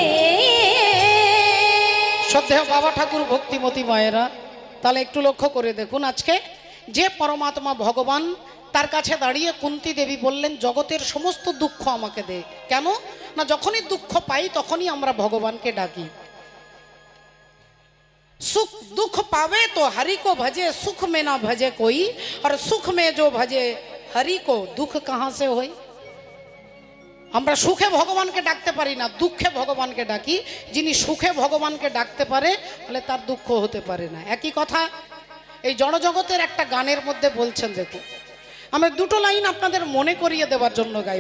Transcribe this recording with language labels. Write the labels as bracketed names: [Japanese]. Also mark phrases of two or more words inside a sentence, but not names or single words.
[Bangla] শ্রদ্ধেয় বাবা ঠাকুর, ভক্তিমতী মায়েরা, তাহলে একটু লক্ষ্য করে দেখুন। আজকে যে পরমাত্মা ভগবান, তার কাছে দাঁড়িয়ে কুন্তী দেবী বললেন, জগতের সমস্ত দুঃখ আমাকে দে। কেন না, যখনই দুঃখ পাই তখনই আমরা ভগবানকে ডাকি। [Hindi] सुख दुख पावे तो हरि को भजे, सुख में ना भजे कोई, और सुख में जो भजे हरि को दुख कहाँ से होई। [Bangla] আমরা সুখে ভগবানকে ডাকতে পারি না, দুঃখে ভগবানকে ডাকি। যিনি সুখে ভগবানকে ডাকতে পারে তাহলে তার দুঃখ হতে পারে না। একই কথা এই জড়জগতের একটা গানের মধ্যে বলছেন। দেখুন, আমরা দুটো লাইন আপনাদের মনে করিয়ে দেওয়ার জন্য গাইব।